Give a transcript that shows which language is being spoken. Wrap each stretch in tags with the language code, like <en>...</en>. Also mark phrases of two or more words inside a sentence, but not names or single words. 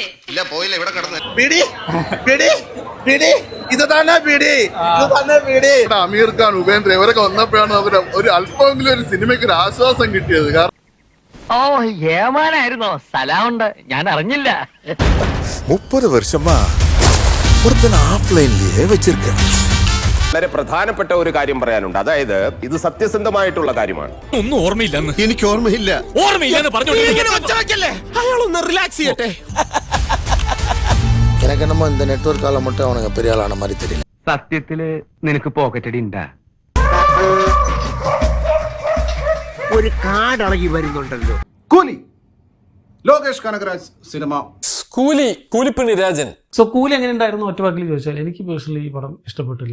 <ml>ഇല്ല പോയില്ല, ഇവിടെ കിടന്നു. പിടി പിടി പിടി ഇത് തന്നെ പിടി ഇത് തന്നെ പിടി. അമീർ ഖാൻ, ഉപേന്ദ്ര ഇവരൊക്കെ വന്നപ്പോഴാണ് നമുക്ക് ഒരു അല്പമെങ്കിലും ഒരു സിനിമയ്ക്ക് ഒരു ആശ്വാസം കിട്ടിയത്. കാരണം ഓ ഏമാനായിരുന്നോ? സ്ഥലമുണ്ട്, ഞാൻ അറിഞ്ഞില്ല.</ml> <ta>30 வருஷமா ஒருத்தன் ஆஃப்லைன்லயே வச்சிருக்கேன்.</ta> <ml>വളരെ പ്രധാനപ്പെട്ട ഒരു കാര്യം പറയാനുണ്ട്. അതായത് ഇത് സത്യസന്ധമായിട്ടുള്ള കാര്യമാണ്. ഒന്നും ഓർമ്മയില്ലെന്ന്. എനിക്ക് ഓർമ്മയില്ല. ഓർമ്മയില്ലെന്ന് പറഞ്ഞു. അയാളൊന്ന് റിലാക്സ് ചെയ്യട്ടെ.</ml> <ta>எனக்கு என்னமோ இந்த நெட்வொர்க்கால மட்டும் அவனுங்க பெரிய ஆளான மாதிரி தெரியல.</ta> <ml>സത്യത്തില് നിനക്ക് പോക്കറ്റടി ഉണ്ടാ? ഒരു കാടളകി വരുന്നുണ്ടല്ലോ. കൂലി, ലോകേഷ് കനകരാജ് സിനിമ. കൂലിപ്പണി രാജൻ. സോ കൂലി എങ്ങനെ ഉണ്ടായിരുന്നു ഒറ്റ വാക്കിൽ ചോദിച്ചാൽ എനിക്ക് പേഴ്സണലി ഈ പടം ഇഷ്ടപ്പെട്ടില്ല.</ml>